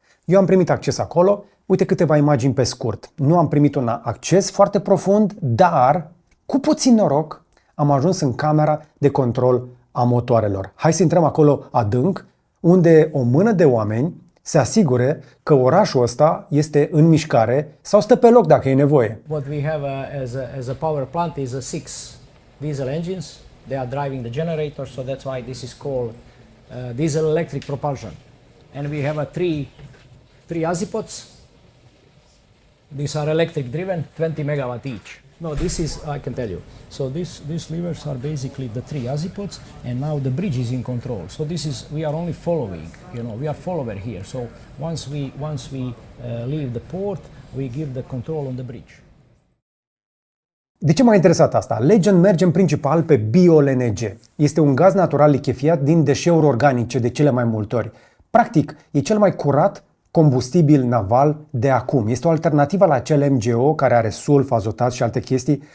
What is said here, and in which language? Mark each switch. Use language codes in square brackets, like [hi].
[ro] Eu am primit acces acolo, uite câteva imagini pe scurt. Nu am primit un acces foarte profund, dar, cu puțin noroc, am ajuns în camera de control a motoarelor. Hai să intrăm acolo adânc, unde o mână de oameni se asigure că orașul ăsta este în mișcare sau stă pe loc dacă e nevoie. [en] What we have as a power plant is 6 diesel engines. They are driving the generator, so that's why this is called diesel electric propulsion. And we have three azipods. These are electric driven, 20 megawatt each. No, this is, I can tell you. So these levers are basically the 3 azipods, and now the bridge is in control. So we are only following, we are follower here. So once we leave the port, we give the control on the bridge. [ro] De ce m-a interesat asta? Legend merge în principal pe bio-LNG. Este un gaz natural lichefiat din deșeuri organice de cele mai multe ori. Practic, e cel mai curat combustibil naval de acum. Este o alternativă la acel MGO care are sulf, azotat și alte chestii.